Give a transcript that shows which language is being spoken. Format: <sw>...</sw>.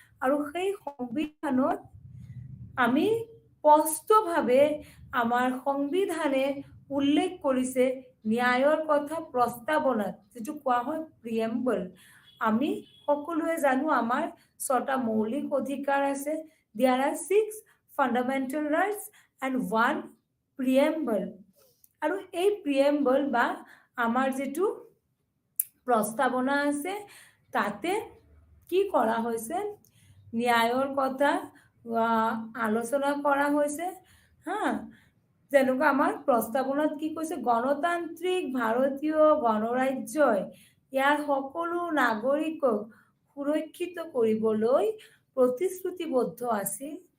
<as>আৰু সেই সংবিধানত আমি স্পষ্টভাৱে আমাৰ সংবিধানে উল্লেখ কৰিছে ন্যায়ৰ কথা প্ৰস্তাৱনাত, যিটো কোৱা হয় প্ৰিএম্বল। আমি সকলোৱে জানো আমাৰ 6টা মৌলিক অধিকাৰ আছে।</as> <en>There are 6 fundamental rights and 1 preamble.</en> <as>আৰু এই প্ৰিএম্বল বা আমাৰ যিটো প্ৰস্তাৱনা আছে, তাতে কি কৰা হৈছে? ন্যায়ৰ কথা আলোচনা কৰা হৈছে। যেনেকুৱা আমাৰ প্ৰস্তাৱনাত কি কৈছে? গণতান্ত্ৰিক ভাৰতীয় গণৰাজ্যই ইয়াৰ সকলো নাগৰিকক সুৰক্ষিত কৰিবলৈ প্ৰতিশ্ৰুতিবদ্ধ আছিল।</as>